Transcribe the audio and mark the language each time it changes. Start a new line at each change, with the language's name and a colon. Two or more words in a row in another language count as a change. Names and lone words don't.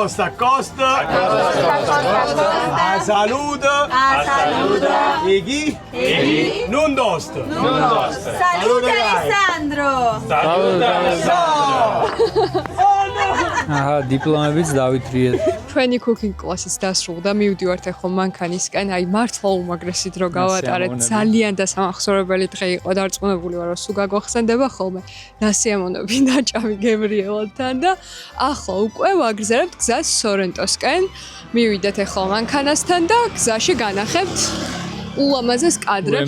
Georgian: A saluda. Eghi. Non dost. Saluda Alessandro. აჰა, დიპლომებიც დავითრიეთ. ჩვენი
English: cooking class-
Georgian: იც დასრულდა, მივდივართ ახლა მანქანისკენ, აი მართლა უმაგრესი დრო გავატარეთ, ძალიან დასამახსოვრებელი დღე იყო, დარწმუნებული ვარ, რომ სულ გაგვახსენდება ხოლმე ნასიამონები ნაჭამი გემრიელთან და ახლა უკვე ვაგრძელებთ გზას სორენტოსკენ, მივიდეთ ახლა მანქანასთან და გზაში განახებთ ულამაზეს კადრებს.